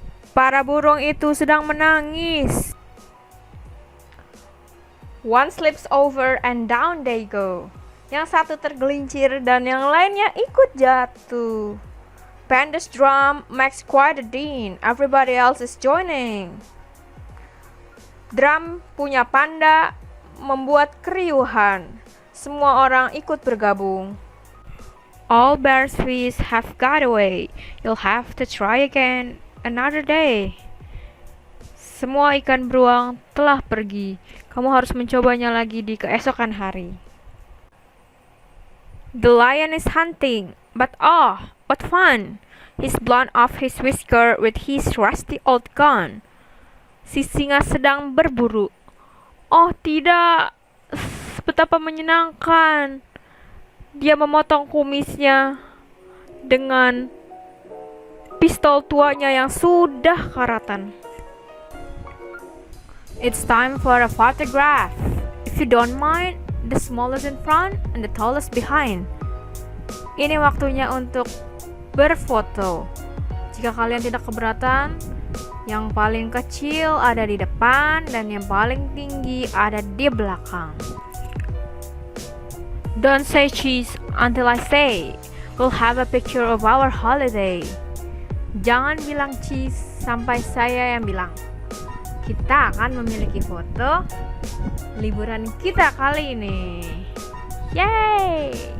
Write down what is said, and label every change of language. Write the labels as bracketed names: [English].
[Indonesian] Para burung itu sedang menangis. [English] One slips over and down they go. [Indonesian] Yang satu tergelincir dan yang lainnya ikut jatuh. [English] Panda's drum makes quite a din. Everybody else is joining. [Indonesian] Drum punya panda membuat keriuhan. Semua orang ikut bergabung. [English] All bear's feet have got away. You'll have to try again another day. [Indonesian] Semua ikan beruang telah pergi. Kamu harus mencobanya lagi di keesokan hari. [English] The lion is hunting, but oh, what fun! He's blown off his whisker with his rusty old gun. [Indonesian] Si singa sedang berburu. Oh tidak, betapa menyenangkan. Dia memotong kumisnya dengan pistol tuanya yang sudah karatan. [English] It's time for a photograph. If you don't mind, the smallest in front and the tallest behind. [Indonesian] Ini waktunya untuk berfoto. Jika kalian tidak keberatan, yang paling kecil ada di depan dan yang paling tinggi ada di belakang. [English] Don't say cheese until I say. We'll have a picture of our holiday. [Indonesian] Jangan bilang cheese sampai saya yang bilang. Kita akan memiliki foto liburan kita kali ini. Yay!